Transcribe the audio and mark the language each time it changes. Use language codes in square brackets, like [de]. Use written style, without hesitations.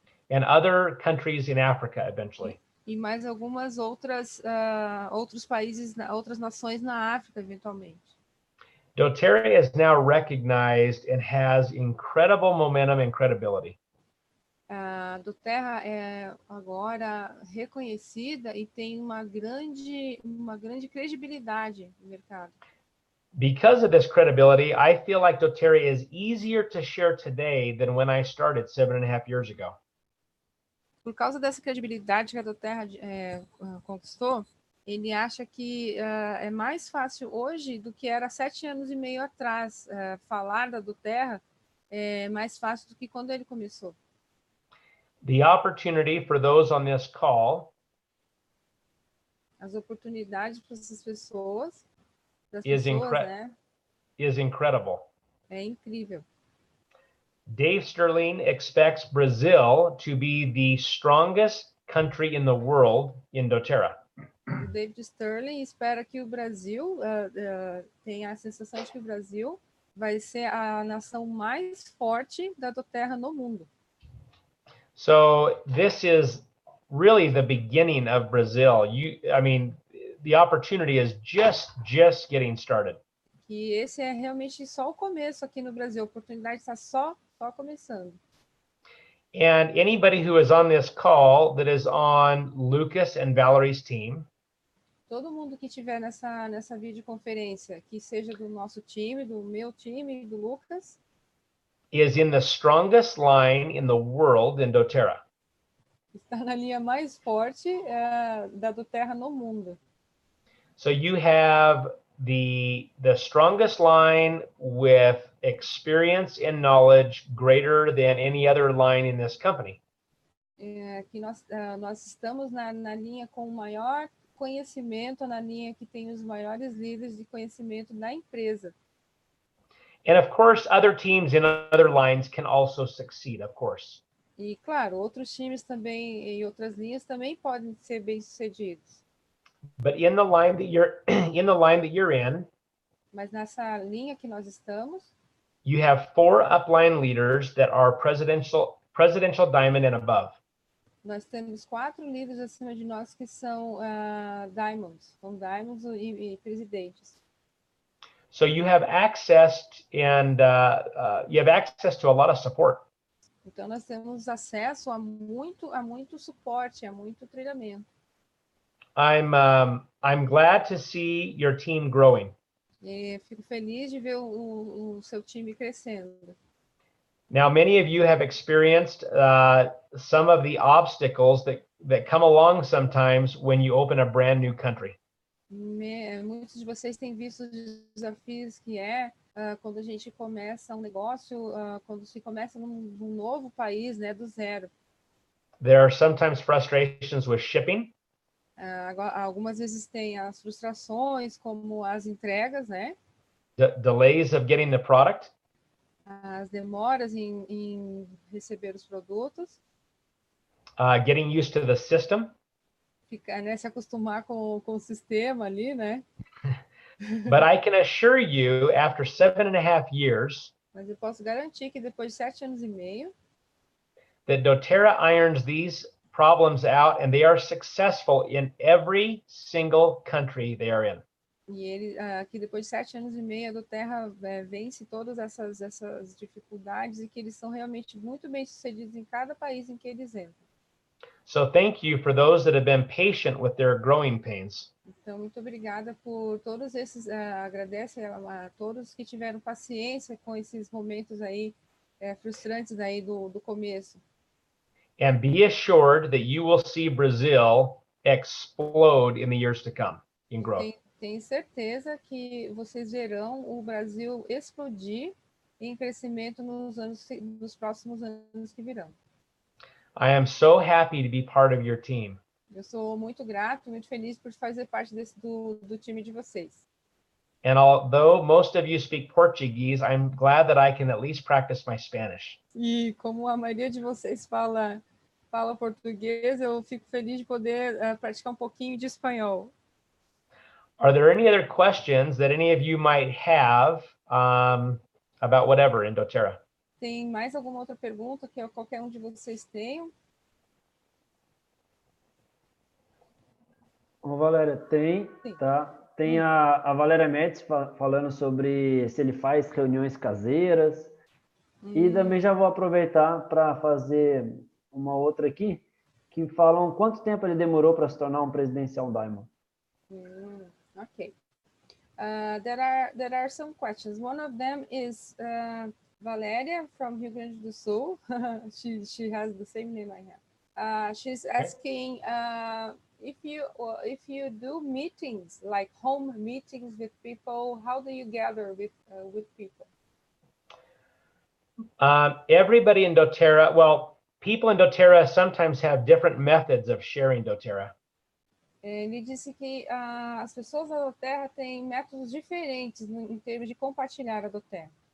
[en] and other countries in Africa eventually. [pt] e mais algumas outros países, outras nações na África, eventualmente. [en] Doterra is now recognized and has incredible momentum and credibility. [pt] A Doterra é agora reconhecida e tem uma grande credibilidade no mercado. [en] Because of this credibility, I feel like Doterra is easier to share today than when I started 7.5 years ago. [pt] Por causa dessa credibilidade que a Doterra conquistou, ele acha que é mais fácil hoje do que era 7 anos e meio atrás. Falar da Doterra é mais fácil do que quando ele começou. [en] The opportunity for those on this call [pt] As oportunidades para essas pessoas, [en] is [pt] né? [en] incredible. [pt] É incrível. [en] Dave Sterling expects Brazil to be the strongest country in the world in Doterra. [pt] O David Sterling espera que o Brasil tenha a sensação de que o Brasil vai ser a nação mais forte da Doterra no mundo. [en] So this is really the beginning of Brazil. The opportunity is just getting started. [pt] Que esse é realmente só o começo aqui no Brasil. A oportunidade está só começando. [en] And anybody who is on this call that is on Lucas and Valerie's team, [pt] todo mundo que estiver nessa videoconferência, que seja do nosso time, do meu time, do Lucas, [en] is in the strongest line in the world in Doterra. [pt] Está na linha mais forte da Doterra no mundo. [en] So you have the strongest line with experience and knowledge greater than any other line in this company. [pt] Que nós estamos na linha com o maior conhecimento, na linha que tem os maiores líderes de conhecimento na empresa. [en] And of course, other teams in other lines can also succeed, of course. [pt] E claro, outros times também em outras linhas também podem ser bem-sucedidos. [en] But in the line that you're in, [pt] mas nessa linha que nós estamos, [en] you have 4 upline leaders that are presidential diamond and above. [pt] Nós temos 4 líderes acima de nós que são diamonds, e presidentes. [en] So you have access to a lot of support. [pt] Então nós temos acesso a muito suporte, a muito treinamento. [en] I'm glad to see your team growing. [pt] E fico feliz de ver o seu time crescendo. [en] Now, many of you have experienced some of the obstacles that come along sometimes when you open a brand new country. [pt] Muitos de vocês têm visto os desafios que quando a gente começa um negócio, quando se começa num novo país, né, do zero. [en] There are sometimes frustrations with shipping. [pt] Algumas vezes tem as frustrações, como as entregas, né? [en] Delays of getting the product. [pt] As demoras em receber os produtos. [en] Getting used to the system. [pt] Se acostumar com o sistema ali, né? [en] But I can assure you, after 7.5 years, [pt] mas eu posso garantir que depois de 7 anos e meio, [en] that Doterra irons these problems out and they are successful in every single country they are in. [pt] E que depois de 7 anos e meio, a Doterra vence todas essas dificuldades e que eles são realmente muito bem-sucedidos em cada país em que eles entram. [en] So thank you for those that have been patient with their growing pains. [pt] Então, muito obrigada por todos esses, agradeço a todos que tiveram paciência com esses momentos aí frustrantes aí do começo. [en] And be assured that you will see Brazil explode in the years to come in growth. [pt] Tenho certeza que vocês verão o Brasil explodir em crescimento nos próximos anos que virão. [en] I am so happy to be part of your team. [pt] Eu sou muito grato, muito feliz por fazer parte do time de vocês. [en] And although most of you speak Portuguese, I'm glad that I can at least practice my Spanish. [pt] E como a maioria de vocês fala português, eu fico feliz de poder praticar um pouquinho de espanhol. [en] Are there any other questions that any of you might have about whatever in Doterra? [pt] Tem mais alguma outra pergunta que qualquer um de vocês tenha? Ô, Valéria, tem, Sim. tá? Tem a Valéria Metz falando sobre se ele faz reuniões caseiras. E também já vou aproveitar para fazer uma outra aqui, que falam quanto tempo ele demorou para se tornar um presidencial Diamond. [en] Okay. There are some questions. One of them is Valeria from Rio Grande do Sul. she has the same name I have. She's asking if you do meetings, like home meetings with people, how do you gather with people? Everybody in Doterra, well, people in Doterra sometimes have different methods of sharing Doterra. [pt] Ele disse que as pessoas da Doterra têm métodos diferentes em termos de compartilhar a Doterra.